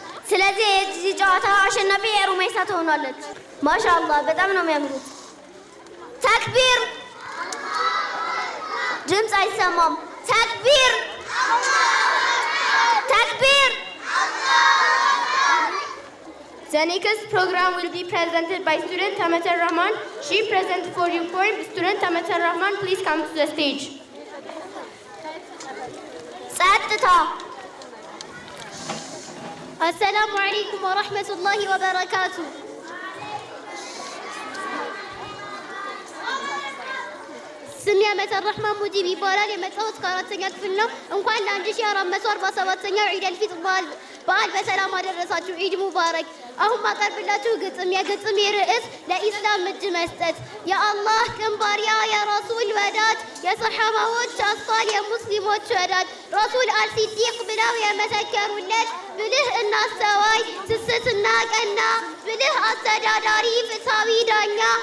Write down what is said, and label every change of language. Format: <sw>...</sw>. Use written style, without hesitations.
<am>ስለዚህ የዚህ ጨዋታ አሸናፊ የሩሜሳ ትሆናለች። ማሻአላህ በጣም ነው የሚያምሩት። ተክቢር። ድምፅ አይሰማም። ተክቢር ተክቢር።</am> <en>The next program will be presented by student Amatar Rahman. She presents for you poem. Student Amatar Rahman, please come to the stage.</en> <am>ጸጥታ።</am> <ar>السلام عليكم ورحمة الله وبركاته.</ar> <am>ስሜ አመተር ረህማን ሙጂብ ይባላል። የመጣሁት ከ4ኛ ክፍል ነው። እንኳን ለ1447ኛው ዒድ አልፊጥር በዓል በሰላም አደረሳችሁ። ዒድ ሙባረክ። አሁን ማቀርብላችሁ ግጥም። የግጥሜ ርዕስ ለኢስላም እጅ መስጠት። የአላህ ቅን ባሪያ የረሱል ወዳጅ የሰሓባዎች አስኳል የሙስሊሞች ወዳጅ ረሱል አልሲዲቅ ብለው የመሰከሩለት ብልህ እና አስተዋይ ስስትና ቀና ብልህ አስተዳዳሪ ፍትሃዊ ዳኛ</am>